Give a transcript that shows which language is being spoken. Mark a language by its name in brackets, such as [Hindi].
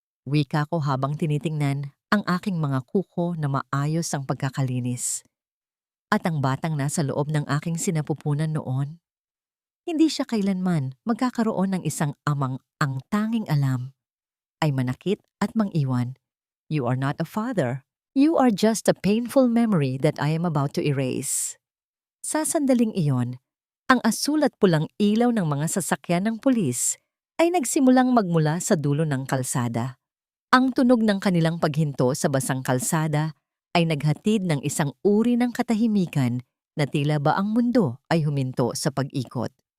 [Filipino] Wika ko habang tinitingnan ang aking mga kuko na maayos ang pagkakalinis. At ang batang nasa loob ng aking sinapupunan noon, hindi siya kailanman magkakaroon ng isang amang ang tanging alam ay manakit at mangiwan. [English] You are not a father. You are just a painful memory that I am about to erase. [Filipino] Sa sandaling iyon, ang asul at pulang ilaw ng mga sasakyan ng pulis ay nagsimulang magmula sa dulo ng kalsada. Ang tunog ng kanilang paghinto sa basang kalsada ay naghatid ng isang uri ng katahimikan na tila ba ang mundo ay huminto sa pag-ikot.